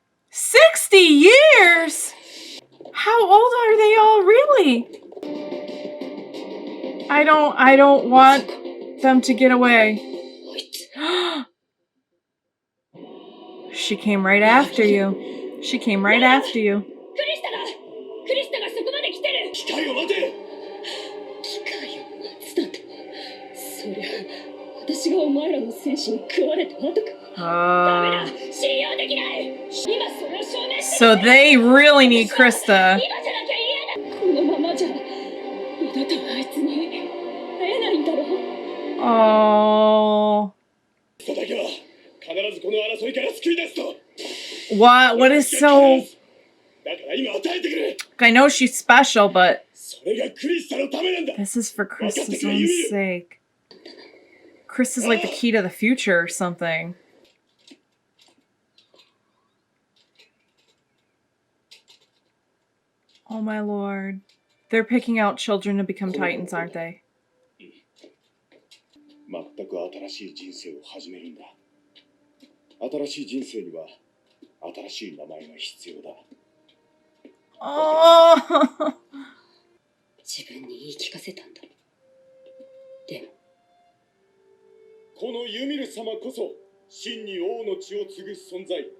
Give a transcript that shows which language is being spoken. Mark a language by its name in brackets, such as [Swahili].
[English] $60 years? How old are they all really? I don't want them to get away. She came right after you. She came right after you. [Japanese] クリスタがそこまで来てる。機械を待て。機械を待つだと。そりゃ私がお前らの戦士に食われた後か。ダメだ。信用できない。今それを証明して。 [English] So they really need Christa. [Japanese] 今じゃなきゃ嫌だ。このままじゃ二度とあいつに会えないんだろう。 Oh. それだけは必ずこの争いから救い出すと。 [English] What is so... [Japanese] だから今与えてくれ。 [English] I know she's special, but [Japanese] それがクリスタのためなんだ。 [English] this is for Krista's own sake. Krista's like the key to the future or something. Oh my lord. They're picking out children to become Titans, aren't they? [Japanese] 全く新しい人生を始めるんだ。新しい人生には新しい名前が必要だ。 Oh. 自分に言い聞かせたんだ。でもこのユミル様こそ真に王の血を継ぐ存在。